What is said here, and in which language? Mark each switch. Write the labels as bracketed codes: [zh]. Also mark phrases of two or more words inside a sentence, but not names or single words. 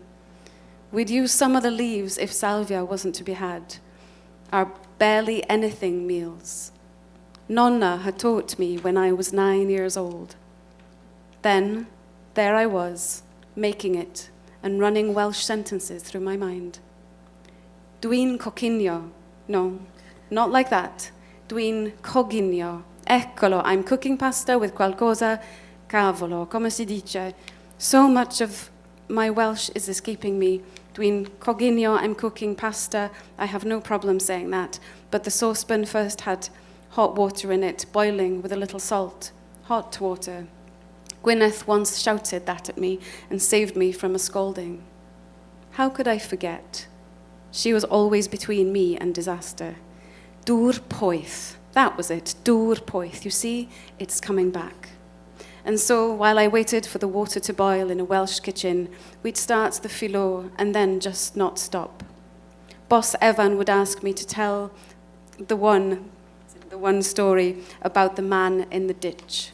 [en] We'd use some of the leaves if salvia wasn't to be had. Our barely anything meals. Nonna had taught me when I was 9 years old. Then, there I was, making it and running Welsh sentences through my mind. [cy] Dwi'n coginio. [en] No, not like that. [cy] Dwi'n coginio. Eccolo, [en] I'm cooking pasta with [it] qualcosa, cavolo, come si dice. [en] So much of my Welsh is escaping me. [cy] Dwi'n coginio, [en] I'm cooking pasta. I have no problem saying that. But the saucepan first had hot water in it, boiling with a little salt. Hot water. Gwyneth once shouted that at me and saved me from a scolding. How could I forget? She was always between me and disaster. [cy] Dŵr poeth. [en] That was it, [cy] dŵr poeth. [en] You see, it's coming back. And so, while I waited for the water to boil in a Welsh kitchen, we'd start the ffilo and then just not stop. Boss Evan would ask me to tell the one story about the man in the ditch.